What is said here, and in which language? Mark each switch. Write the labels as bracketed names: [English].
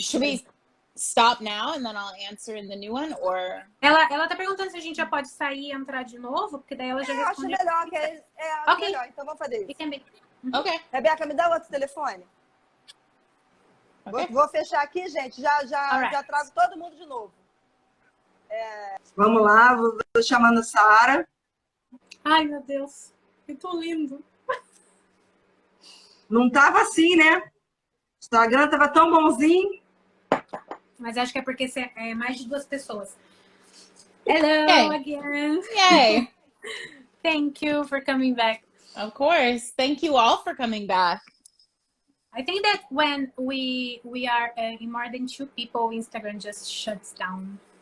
[English] Should we stop now and then I'll answer in the new one, or? [Portuguese] Ela tá perguntando se a gente já pode sair e entrar de novo, porque daí ela já respondeu. Acho melhor, [English] Okay. [Portuguese] Melhor, então vamos fazer isso. [English] Ok. [Portuguese] Rebeca, me dá outro telefone. Okay. Vou fechar aqui, gente. Já trago todo mundo de novo. Vamos lá, vou chamando a Sarah. Ai, meu Deus. Muito lindo. Não tava assim, né? O Instagram tava tão bonzinho. Mas acho que é porque é mais de 2 pessoas. [English] Hello again. Yay. Thank you for coming back. Of course. Thank you all for coming back. I think that when we are in more than 2 people, Instagram just shuts down.